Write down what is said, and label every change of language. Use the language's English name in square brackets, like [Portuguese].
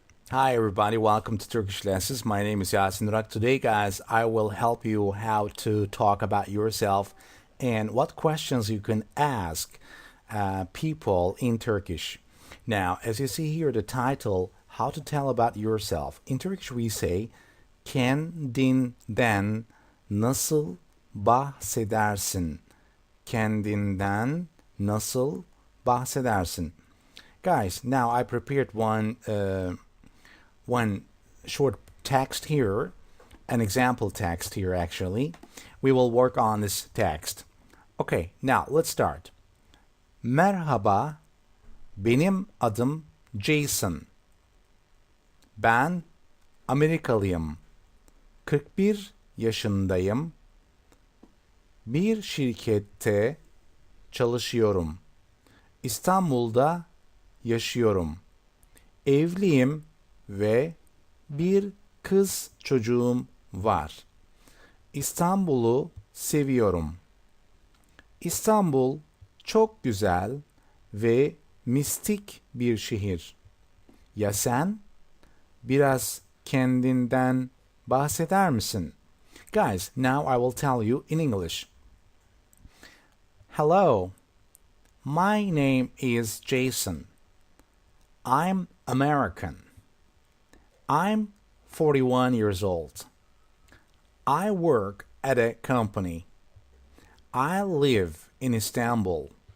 [English] Hi everybody, welcome to Turkish Lessons. My name is Yasin Durak. Today, guys, I will help you how to talk about yourself and what questions you can ask people in Turkish. Now, as you see here, the title, How to Tell About Yourself. In Turkish we say, [Turkish] kendinden nasıl bahsedersin? Kendinden nasıl bahsedersin? [English] Guys, now I prepared one short text here, an example text here actually. We will work on this text. Okay, now let's start. [Turkish] Merhaba, benim adım Jason. Ben Amerikalıyım. 41 yaşındayım. Bir şirkette çalışıyorum. İstanbul'da yaşıyorum. Evliyim ve bir kız çocuğum var. İstanbul'u seviyorum. İstanbul çok güzel ve mistik bir şehir. Ya sen? Biraz kendinden bahseder misin? [English] Guys, now I will tell you in English. Hello, my name is Jason. I'm American. I'm 41 years old. I work at a company. I live in Istanbul.